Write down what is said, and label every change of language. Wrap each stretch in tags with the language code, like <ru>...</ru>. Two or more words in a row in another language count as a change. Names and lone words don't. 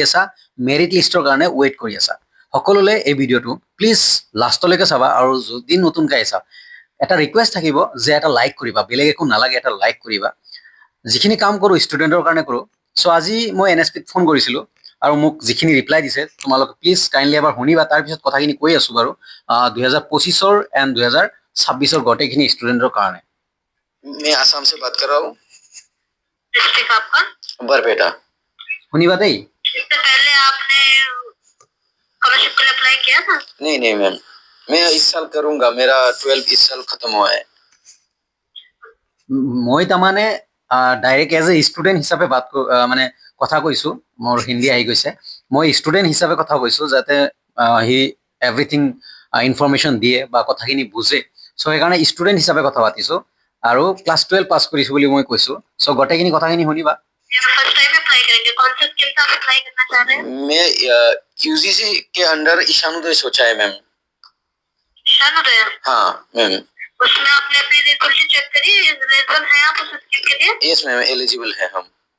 <as>আছা মেৰিট লিষ্টৰ কাৰণে ৱেইট কৰি আছা সকলোলৈ এই ভিডিঅ'টো প্লিজ লাষ্টলৈকে চাবা আৰু যদি নতুনকৈ আহিছা এটা ৰিকুৱেষ্ট থাকিব যে এটা লাইক কৰিবা বেলেগ একো নালাগে এটা লাইক কৰিবা যিখিনি কাম কৰোঁ ষ্টুডেণ্টৰ কাৰণে কৰোঁ চ' আজি মই NSPত ফোন কৰিছিলোঁ আৰু মোক যিখিনি ৰিপ্লাই দিছে তোমালোকে</as> <en>please kindly</en> <as>এবাৰ শুনিবা তাৰপিছত কথাখিনি কৈ আছোঁ বাৰু 2025 एंड 2026 গোটেইখিনি ষ্টুডেণ্টৰ কাৰণে</as> <hi>मैं आसाम से बात कर रहा हूँ। डिस्ट्रिक्ट आपका बरपेटा। सुनी बात है इससे पहले आपने स्कॉलरशिप के लिए अप्लाई किया था? नहीं नहीं मैम, मैं इस साल करूंगा, मेरा 12 इस साल खत्म हुआ है।</hi> <as>মই তাৰমানে ডাইৰেক্ট</as> <en>as a student</en> <as>হিচাপে মানে কথা কৈছোঁ মোৰ হিন্দী আহি গৈছে মই ষ্টুডেণ্ট হিচাপে কথা কৈছোঁ যাতে</as> <en>he everything information</en> <as>দিয়ে বা কথাখিনি বুজে চ' সেইকাৰণে ষ্টুডেণ্ট হিচাপে কথা পাতিছোঁ আৰু ক্লাছ 12 পাছ কৰিছোঁ বুলি মই কৈছোঁ চ' গোটেইখিনি কথাখিনি শুনিবা</as> <en>first time</en> <hi>अप्लाई करेंगे कौन सा स्कीम से आप अप्लाई करना चाह रहे हैं? मैं यूजीसी के अंडर ईशानोदय सोचा है मैम। ईशानोदय? हाँ मैम। उसमें आपने अपनी एलिजिबिलिटी चेक करी एलिजिबल है आप उस स्कीम के लिए?</hi> <en>yes ma'am,</en> <hi>एलिजिबल है हम।</hi>